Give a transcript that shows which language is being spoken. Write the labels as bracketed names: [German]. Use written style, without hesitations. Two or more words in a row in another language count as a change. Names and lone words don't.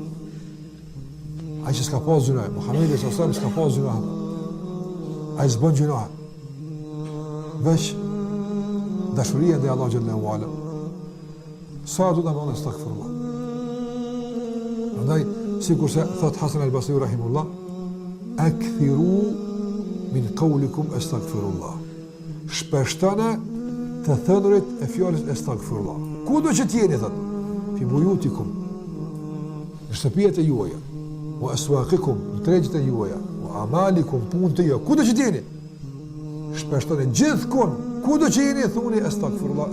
[Albanian] Ai që s'ka pas gjunat, Muhamedi [Arabic] sallallahu alaihi wasallam [Albanian] s'ka pas gjunat. Ai s'bën gjunat. Veç dashuria dhe Allah [Arabic] xhallahu ala. [Albanian] Sa do të bëjmë astaghfirullah. Prandaj sikur se thot Hasan al-Basri rahimullah, [Arabic] akthiru min qawlikum astaghfirullah. [Albanian] Shpeshtoni të thënurit e fjalës astaghfirullah. Kudo që t'jeni thot, [Arabic] fi buyutikum, [Albanian] në shtëpijet e juaja, [Arabic] wa aswaqikum, [Albanian] në tregjet e juaja, [Arabic] wa amalikum, [Albanian] punët e juaja, kudo që t'jeni, shpeshtoni gjithkund, kudo që jeni thuni astaghfirullah.